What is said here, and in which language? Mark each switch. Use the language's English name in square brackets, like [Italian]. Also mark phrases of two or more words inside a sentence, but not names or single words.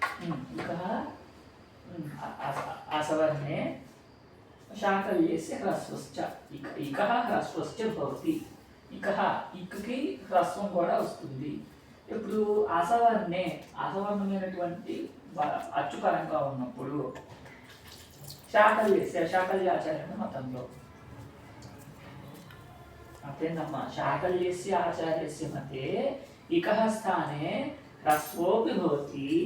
[Sanskrit] इकः असवर्णे शाकल्यस्य ह्रस्वश्च इकः ह्रस्वश्च भवति इकः इक्की ह्रस्వం [Telugu] కూడా వస్తుంది ఇప్పుడు అసవర్ణమైనటువంటి అచ్చుపరంగా ఉన్నప్పుడు శాకల్యాచార్యుని మతంలో అర్థమైందమ్మా [Sanskrit] శాకల్యస్య ఆచార్యస్య మతే ఇకః స్థానే హ్రస్వోపి భవతి